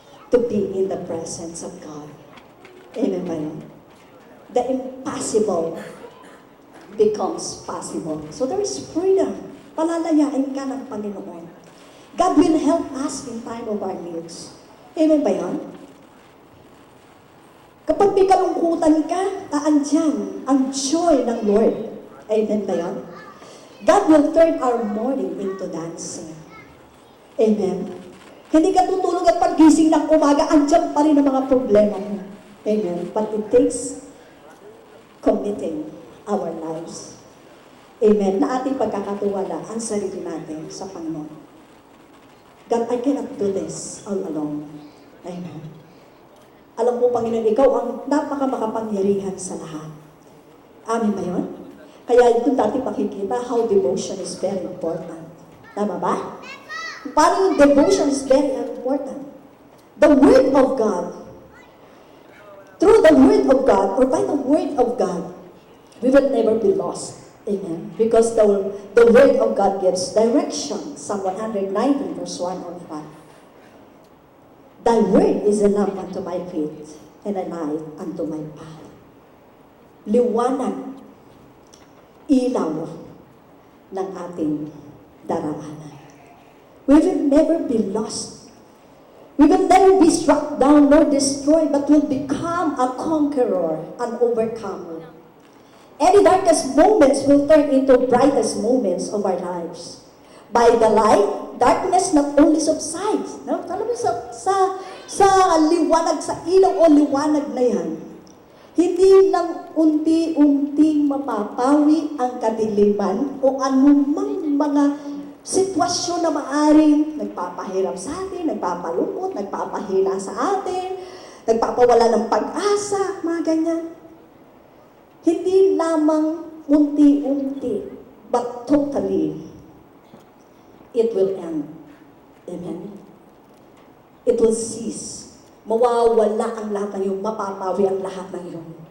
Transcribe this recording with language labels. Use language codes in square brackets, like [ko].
[en] To be in the presence of God. Amen ba yun? The impossible becomes possible. So there is freedom. [tl] Palalayain ka ng Panginoon. [en] God will help us in time of our needs. Amen ba yun? [tl] Kapag may kalungkutan ka, andyan ang joy ng Lord. [en] Amen ba yun? God will turn our mourning into dancing. Amen. [tl] Hindi ka tutulog at paggising ng umaga, andyan pa rin ang mga problema mo. [en] Amen. But it takes committing our lives. Amen. [tl] Na ating pagkakatiwala ang sarili natin sa Panginoon. [en] God, I cannot do this all alone. Amen. [tl] Alam mo, Panginoon, ikaw ang napakamakapangyarihan sa lahat. Amen ba yun? Kaya doon natin makikita [en] how devotion is very important. [tl] Tama ba? Paano yung [en] devotion is very important. The Word of God, through the Word of God, or by the Word of God, we will never be lost. Amen. Because the Word of God gives direction. Psalm 119 verse 1 or 5. Thy Word is a lamp unto my feet, and a light unto my path. [tl] Liwanag, ilaw ng ating daraanan. [en] We will never be lost. We will never be struck down nor destroyed, but will become a conqueror, an overcomer. Any darkest moments will turn into brightest moments of our lives. By the light, darkness not only subsides. No? [tl] Alam mo, sa liwanag, sa ilaw o liwanag na yan, hindi lang unti-unting mapapawi ang kadiliman o anumang mga sitwasyon na maaring nagpapahirap sa atin, nagpapalungkot, nagpapahina sa atin, nagpapawala ng pag-asa, mga ganyan. Hindi lamang unti-unti, [en] but totally, it will end. Amen? It will cease. [tl] Mawawala ang lahat ng iyong, mapapawi ang lahat ng iyong.